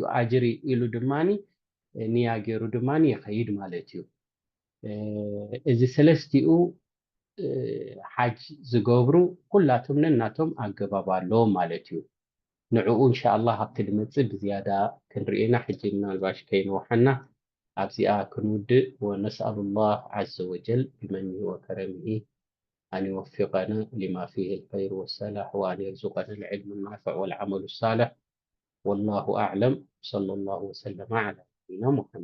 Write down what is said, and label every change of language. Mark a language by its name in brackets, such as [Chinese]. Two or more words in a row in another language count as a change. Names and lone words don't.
[Tigrinya] ኣጅሪ ኢሉ ድማኒ ንያ ገይሩ ድማኒ ይኸይድ ማለት እዩ። እዚ ሰለስቲኡ ሓጅ ዝገብሩ ኩላቶም ነናቶም ኣገባብ ኣለዎም ማለት እዩ። ንዕኡ ኢንሻአላህ ኣብቲ ድመፅእ ብዝያዳ ክንርኤና ሕጂ ምናልባሽ ከይንውሓና ኣብዚኣ ክንውድእ [Arabic] ونسأل الله عز وجل بمنه وكرمه أن يوفقنا لما فيه الخير والصلاح وأن يرزقنا العلم النافع والعمل الصالح والله أعلم. صلى الله وسلم على نبينا محمد.